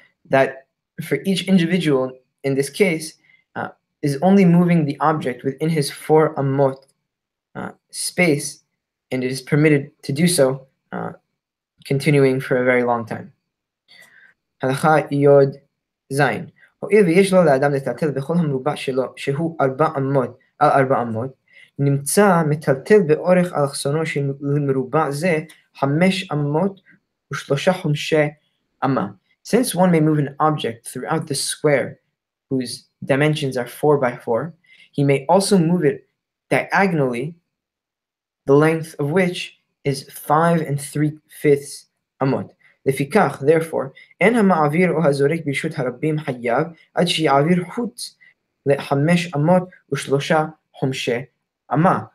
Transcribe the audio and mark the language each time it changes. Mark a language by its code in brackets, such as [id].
[en] That for each individual in this case is only moving the object within his 4 amot space, and it is permitted to do so continuing for a very long time. [he] הלכה יוד זין. הואיל ויש לו לאדם לטלטל בכל המרובע שלו, שהוא 4 אמות על 4 אמות, נמצא מטלטל באורך אלכסונו של מרובע זה 5 אמות ו3 חומשי אמה. [en] Since one may move an object throughout the square whose dimensions are 4 by 4, he may also move it diagonally, the length of which is 5 3/5 amot. [he] לפיכך, therefore, אין המעביר או הזורק ברשות הרבים חייב עד שיעביר חוץ ל5 אמות ו3 חומשי אמה.